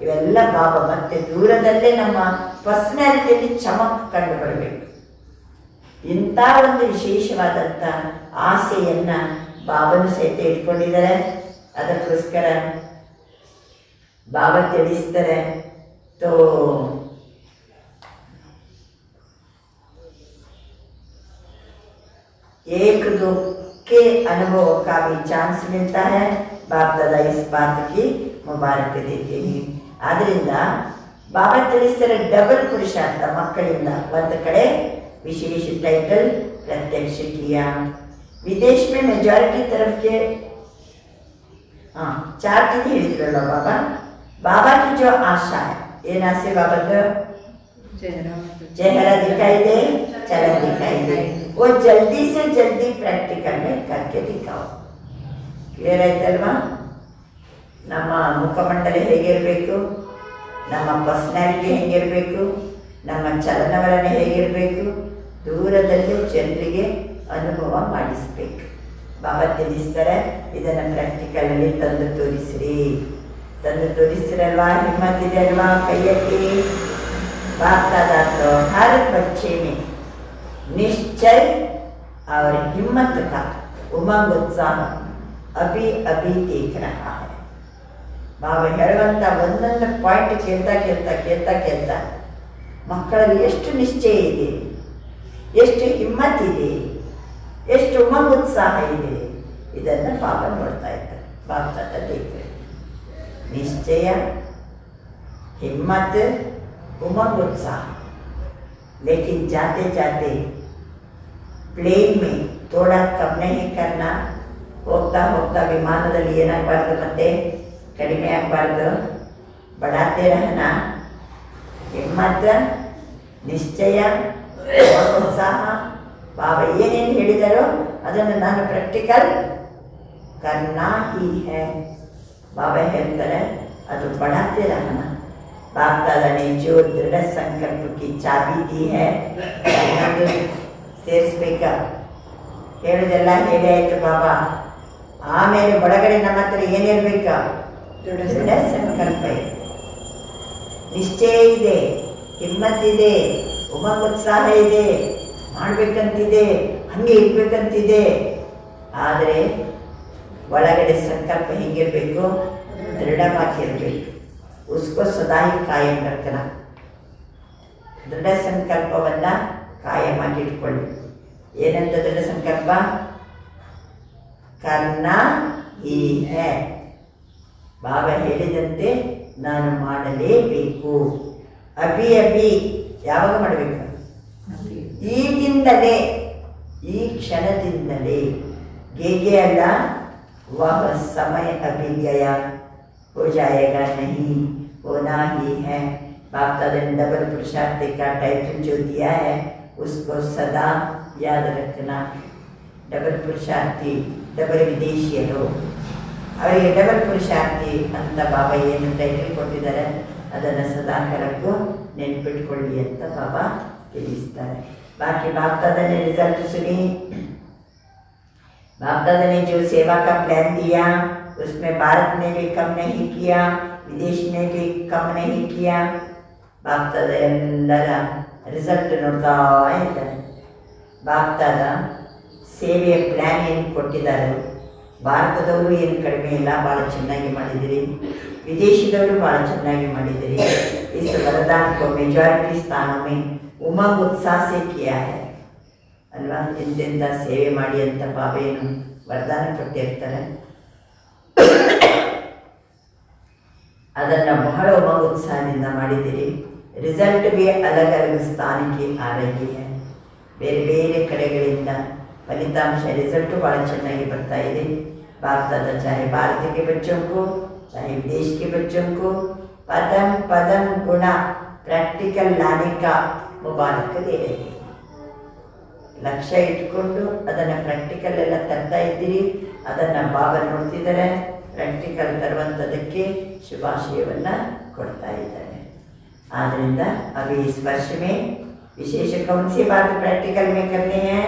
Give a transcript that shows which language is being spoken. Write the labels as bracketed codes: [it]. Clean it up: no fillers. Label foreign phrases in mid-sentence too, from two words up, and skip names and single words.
[kn] ಇವೆಲ್ಲ ಬಾಬಾ ಮತ್ತೆ ದೂರದಲ್ಲೇ ನಮ್ಮ ಪರ್ಸನಾಲಿಟಿಯಲ್ಲಿ ಚಮಕ್ ಕಂಡು ಬರಬೇಕು. ಇಂಥ ಒಂದು ವಿಶೇಷವಾದಂಥ ಆಸೆಯನ್ನು ಬಾಬನು ಸಹಿತ ಇಟ್ಕೊಂಡಿದ್ದಾರೆ. ಅದಕ್ಕೋಸ್ಕರ ಬಾಬಾ ತಿಳಿಸ್ತಾರೆ, [hi] ತೋ एक दो के अनुभव का भी चांस मिलता है. बाप दादा इस बात की मुबारक देते हैं. [kn] ಆದ್ದರಿಂದ ಬಾಬಾ ತಿಳಿಸ್ತಾರೆ ಡಬಲ್ ಪುರುಷಾರ್ಥ ಮಕ್ಕಳಿಂದ. ಒಂದು ಕಡೆ [hi] विशेष टाइटल प्रत्यक्ष किया. विदेश में मेजॉरिटी तरफ के 4 चीजें [kn] ಹೇಳಿದ್ರಲ್ಲ ಬಾಬಾ. [hi] बाबा की जो आशा है, [kn] ಏನ್ ಆಸೆ ಬಾಬಾದು? [hi] चेहरा दिखाई दे, चलन दिखाई दे. वो जल्दी से जल्दी प्रैक्टिकल में करके दिखाओ. [kn] ಕ್ಲಿಯರ್ ಆಯ್ತಲ್ವಾ? ನಮ್ಮ ಮುಖಮಂಡಲ ಹೇಗಿರಬೇಕು, ನಮ್ಮ ಪರ್ಸನಾಲಿಟಿ ಹೇಗಿರಬೇಕು, ನಮ್ಮ ಚಲನವಲನ ಹೇಗಿರಬೇಕು, ದೂರದಲ್ಲಿ ಜನರಿಗೆ ಅನುಭವ ಮಾಡಿಸ್ಬೇಕು. ಬಾಬಾ ತಿಳಿಸ್ತಾರೆ, ಇದನ್ನು ಪ್ರಾಕ್ಟಿಕಲಲ್ಲಿ ತಂದು ತೋರಿಸ್ರಿ. ತಂದು ತೋರಿಸ್ತಿರಲ್ವಾ? ಹಿಮ್ಮತ್ತಿದೆ ಅಲ್ವಾ? ಕೈಯತ್ತಿ. [hi] बाप दादा तो हर बच्चे में निश्चय और हिम्मत का उमंग उत्साह अभी अभी देख रहा है. [kn] ಬಾಬಾ ಹೇಳುವಂಥ ಒಂದೊಂದು ಪಾಯಿಂಟ್ ಕೇಳ್ತಾ ಮಕ್ಕಳಲ್ಲಿ ಎಷ್ಟು ನಿಶ್ಚಯ ಇದೆ, ಎಷ್ಟು ಹಿಮ್ಮತ್ತಿದೆ, ಎಷ್ಟು ಉಮಂಗ್ ಉತ್ಸಾಹ ಇದೆ, ಇದನ್ನು ಬಾಬಾ ನೋಡ್ತಾ ಇದ್ದಾರೆ. [hi] ಬಾಬಾ दादा देख रहे. निश्चय, हिम्मत, उमंग उत्साह. लेकिन जाते जाते प्लेन में थोड़ा कम नहीं करना. [kn] ಹೋಗ್ತಾ ಹೋಗ್ತಾ ವಿಮಾನದಲ್ಲಿ ಏನಾಗಬಾರ್ದು, ಮತ್ತೆ ಕಡಿಮೆ ಆಗಬಾರ್ದು. [hi] बढ़ाते रहना. [kn] ಹಿಮ್ಮತ್, ನಿಶ್ಚಯ, ಉತ್ಸಾಹ. ಬಾಬಾ ಏನೇನು ಹೇಳಿದಾರೋ ಅದನ್ನು ನಾನು ಪ್ರಾಕ್ಟಿಕಲ್ [hi] करना ही है. [kn] ಬಾಬಾ ಹೇಳ್ತಾರೆ ಅದು [hi] बढ़ाते रहना. बाप दादा ने जो दृढ़ संकल्प की चाबी दी है, [kn] ಸೇರಿಸ್ಬೇಕ. ಹೇಳೋದೆಲ್ಲ ಹೇಳಿ ಆಯ್ತು ಬಾಬಾ. ಆಮೇಲೆ ಒಳಗಡೆ ನಮ್ಮ ಹತ್ರ ಏನಿರ್ಬೇಕ? ದೃಢ ಸಂಕಲ್ಪ ಇದೆ, ನಿಶ್ಚಯ ಇದೆ, ಹಿಮ್ಮತ್ತಿದೆ, ಉಮಂಗ್ ಉತ್ಸಾಹ ಇದೆ, ಮಾಡ್ಬೇಕಂತಿದೆ, ಹಂಗೆ ಇರ್ಬೇಕಂತಿದೆ. ಆದರೆ ಒಳಗಡೆ ಸಂಕಲ್ಪ ಹೆಂಗಿರ್ಬೇಕು? ದೃಢವಾಗಿರ್ಬೇಕು. [hi] उसको सदा ही कायम रखना. [kn] ದೃಢ ಸಂಕಲ್ಪವನ್ನು ಕಾಯಮಾಗಿ ಇಟ್ಕೊಳ್ಳಿ. ಏನಂತ ದೃಢ ಸಂಕಲ್ಪ? [hi] करना ही है. [kn] ಬಾಬಾ ಹೇಳಿದಂತೆ ನಾನು ಮಾಡಲೇಬೇಕು. [hi] अभी अभी [kn] ಯಾವಾಗ ಮಾಡಬೇಕು? ಈಗಿಂದಲೇ, ಈ ಕ್ಷಣದಿಂದಲೇ. ಗೆಗೆ ಅಲ್ಲ, [hi] वह समय अभी गया, हो जाएगा नहीं, होना ही है. बाप दादा ने डबल पुरुषार्थ का टाइटल जो दिया है उसको सदा याद रखना. डबल पुरुषार्थी, डबल [kn] ವಿದೇಶಿಯರು, ಅವರಿಗೆ ಡಬಲ್ ಪುರುಷಾರ್ಥಿ ಅಂತ ಬಾಬಾ ಏನು ಟೈಟಲ್ ಕೊಟ್ಟಿದ್ದಾರೆ ಅದನ್ನು ಸದಾ ಕರಕ್ಕೂ ನೆನ್ಪಿಟ್ಕೊಳ್ಳಿ ಅಂತ ಬಾಬಾ ತಿಳಿಸ್ತಾರೆ. [hi] ಬಾಕಿ बाप दादा ने रिजल्ट सुनी. बाप दादा ने जो सेवा का प्लान दिया उसमें भारत ने भी कम नहीं किया, विदेश ने भी कम नहीं किया. [kn] बाप दादा ಎಲ್ಲರ ರಿಸಲ್ಟ್ ನೋಡ್ತಾ ಇದ್ದಾರೆ. ಬಾಪ್ ದಾದ ಸೇವೆಯ ಪ್ಲ್ಯಾನ್ ಏನು ಕೊಟ್ಟಿದ್ದಾರೆ, ಭಾರತದವರು ಏನು ಕಡಿಮೆ ಇಲ್ಲ, ಭಾಳ ಚೆನ್ನಾಗಿ ಮಾಡಿದಿರಿ. ವಿದೇಶದವರು ಭಾಳ ಚೆನ್ನಾಗಿ ಮಾಡಿದಿರಿ. [hi] इस वरदान को मेजॉरिटी स्थानों में उमंग उत्साह से किया है ಅಲ್ವಾ. [kn] ಎಂತೆಂಥ ಸೇವೆ ಮಾಡಿ ಅಂತ ಬಾಬಾ ಏನು ವರದಾನ ಕೊಟ್ಟಿರ್ತಾರೆ, ಅದನ್ನು ಬಹಳ ಉಮಂಗ್ ಉತ್ಸಾಹದಿಂದ ಮಾಡಿದ್ದೀರಿ. [hi] रिसल्ट भी अलग अलग ಸ್ಥಾನಕ್ಕೆ आ रही है. [kn] ಬೇರೆ ಬೇರೆ ಕಡೆಗಳಿಂದ ಫಲಿತಾಂಶ ರಿಸಲ್ಟು ಭಾಳ ಚೆನ್ನಾಗಿ ಬರ್ತಾ ಇದೆ. [hi] बाप दादा चाहे भारत के बच्चों को, चाहे विदेश के बच्चों को पदम पदम गुणा प्रैक्टिकल लाने का मुबारक दे रहे हैं. [kn] ಲಕ್ಷ್ಯ ಇಟ್ಕೊಂಡು ಅದನ್ನು ಪ್ರಾಕ್ಟಿಕಲ್ ಎಲ್ಲ ತರ್ತಾ ಇದ್ದೀರಿ. ಅದನ್ನು ಬಾಬಾ ನೋಡ್ತಿದ್ದಾರೆ. ಪ್ರಾಕ್ಟಿಕಲ್ ತರುವಂಥದ್ದಕ್ಕೆ ಶುಭಾಶಯವನ್ನು ಕೊಡ್ತಾ ಇದ್ದಾರೆ. [hi] ಆದ್ದರಿಂದ ಅಭಿ इस वर्ष में विशेष कौन सी बात प्रैक्टिकल में करनी है?